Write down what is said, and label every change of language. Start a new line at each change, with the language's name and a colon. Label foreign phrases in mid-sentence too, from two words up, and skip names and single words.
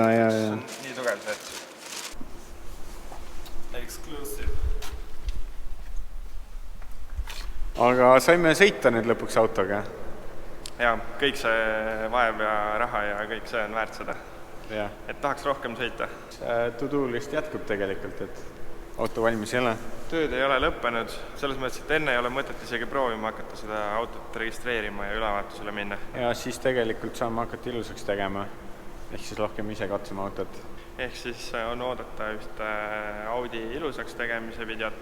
Estonian: See on nii tugev see, et exclusive. Aga saime sõita nüüd lõpuks autoga. Ja, kõik see vaev ja raha ja kõik see on väärt seda. Ja. Et tahaks rohkem sõita.
English: To-do list
Estonian: jätkub tegelikult, et auto valmis ei ole. Tööd ei ole lõppenud, selles mõttes, et enne ei ole mõtet isegi proovima hakata seda autot registreerima ja ülevaatusele minna. Ja siis tegelikult saame hakata ilusaks tegema. Ehk siis rohkem ise katsuma autot. Ehk siis on oodata ühte Audi ilusaks tegemise videot.